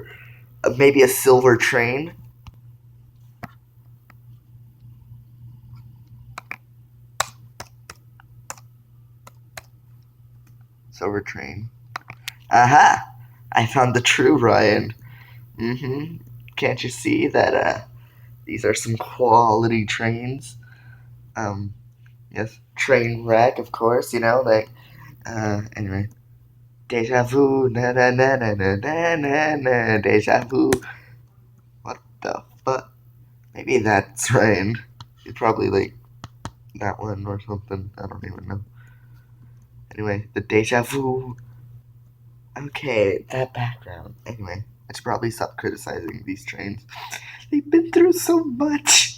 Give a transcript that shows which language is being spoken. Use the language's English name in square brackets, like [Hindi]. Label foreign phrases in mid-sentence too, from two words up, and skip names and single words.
[English] Maybe a silver train? Silver train. Aha! I found the true Ryan. Can't you see that these are some quality trains? Yes, train wreck, of course, like anyway. Deja vu, na na na na na na na na, deja vu. What the fuck? Maybe that's Ryan. He's probably like that one or something. I don't even know. Anyway, the deja vu. Okay, that background. Anyway, I should probably stop criticizing these trains. They've been through so much.